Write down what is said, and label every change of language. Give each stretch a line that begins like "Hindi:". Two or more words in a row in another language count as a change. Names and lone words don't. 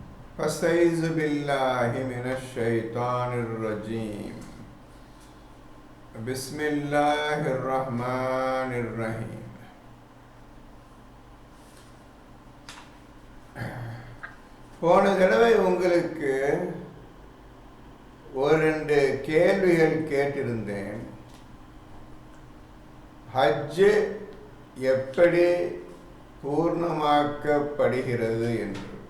Arabic: فاستعيذ بالله من الشيطان الرجيم. بسم الله الرحمن الرحيم.
Tamil: போன தடவை உங்களுக்கு ஒரு 2 கேள்விகள் கேட்டிருந்தேன். ஹஜ் எப்படி பூர்ணமாக்கப்படுகிறது என்று.